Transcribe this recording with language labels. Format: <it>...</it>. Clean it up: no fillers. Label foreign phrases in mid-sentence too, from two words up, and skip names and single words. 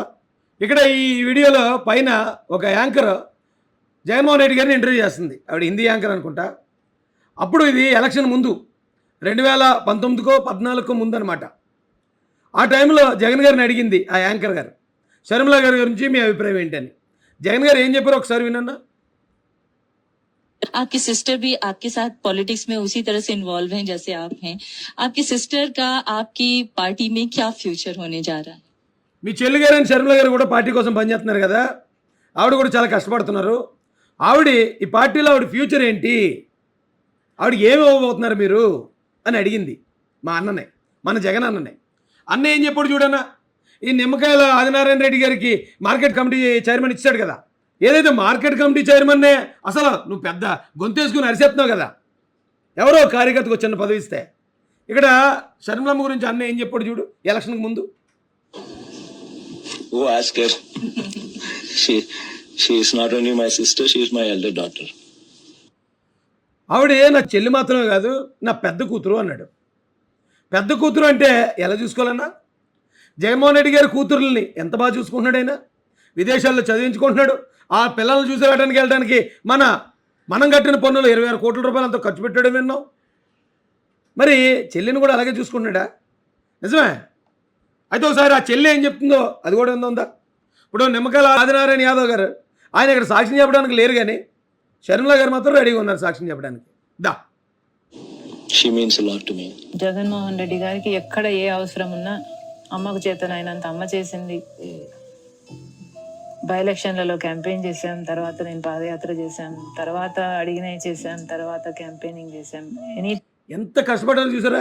<te>ఇక్కడ ఈ వీడియోలో పైన ఒక యాంకర్ జగన్మోహన్ రెడ్డి గారిని ఇంటర్వ్యూ చేస్తుంది. ఆవిడ హిందీ యాంకర్ అనుకుంటా. అప్పుడు ఇది ఎలక్షన్ ముందు 2019కో 14కో ముందు అనమాట. ఆ టైంలో జగన్ గారిని అడిగింది ఆ యాంకర్ గారు, శర్మిల గారి గురించి మీ అభిప్రాయం ఏంటని. జగన్ గారు ఏం చెప్పారో ఒకసారి వినన్నా.</te> <hi>आपकी सिस्टर भी आपके साथ पॉलिटिक्स में उसी तरह से इन्वॉल्व हैं जैसे आप हैं। आपकी सिस्टर का आपकी पार्टी में क्या फ्यूचर होने जा रहा है?</hi> <te>మీ చెల్లి గారు అని శర్మిల గారు కూడా పార్టీ కోసం పనిచేస్తున్నారు కదా. ఆవిడ కూడా చాలా కష్టపడుతున్నారు. ఆవిడ ఈ పార్టీలో ఆవిడ ఫ్యూచర్ ఏంటి, ఆవిడకి ఏమి ఇవ్వబోతున్నారు మీరు అని అడిగింది మా అన్ననే, మన జగన్ అన్ననే. అన్న ఏం చెప్పాడు చూడన్నా. ఈ నిమ్మకాయల ఆదినారాయణ రెడ్డి గారికి</te> <en>market committee chairman</en> <te>ఇచ్చాడు కదా. ఏదైతే</te> <en>market committee</en> <te>చైర్మన్నే అసలు నువ్వు పెద్ద గొంతేసుకుని అరిసేస్తున్నావు కదా. ఎవరో కార్యకర్తకు వచ్చిన పదవి ఇస్తే. ఇక్కడ శర్మిలమ్మ గురించి అన్న ఏం చెప్పాడు చూడు ఎలక్షన్కి ముందు.</te> <en>Who asked her? She is not only my sister, she is my elder daughter.</en> <te>ఆవిడే నా చెల్లి మాత్రమే కాదు, నా పెద్ద కూతురు అన్నాడు. పెద్ద కూతురు అంటే ఎలా చూసుకోవాలన్నా? జగన్మోహన్ రెడ్డి గారి కూతురుల్ని ఎంత బాగా చూసుకుంటున్నాడు ఆయన. విదేశాల్లో చదివించుకుంటున్నాడు. ఆ పిల్లల్ని చూసి వెళ్ళడానికి మనం కట్టిన పన్నులు 26 కోట్ల రూపాయలు అంతా ఖర్చు పెట్టాడు విన్నాం. మరి చెల్లిని కూడా అలాగే చూసుకుంటున్నాడా? నిజమే. అయితే ఒకసారి ఆ చెల్లి ఏం చెప్తుందో అది కూడా ఉందా. ఇప్పుడు నిమ్మకాయల ఆదినారాయణ యాదవ్ గారు ఆయన ఇక్కడ సాక్ష్యం చెప్పడానికి లేరు, కానీ శర్మిల గారు మాత్రం రెడీగా ఉన్నారు సాక్ష్యం చెప్పడానికి. దా.</te> <en>She means a lot to me.</en> <te>జగన్మోహన్ రెడ్డి గారికి ఎక్కడ ఏ అవసరం ఉన్నా అమ్మకు చేతనైనంత అమ్మ చేసింది. బై ఎలక్షన్లలో క్యాంపెయిన్ చేశాం, తర్వాత నేను పాదయాత్ర చేశాం, తర్వాత అడిగినవి చేశాం, తర్వాత క్యాంపెయినింగ్ చేశాం. ఎంత కష్టపడాలో చూసారా.</te>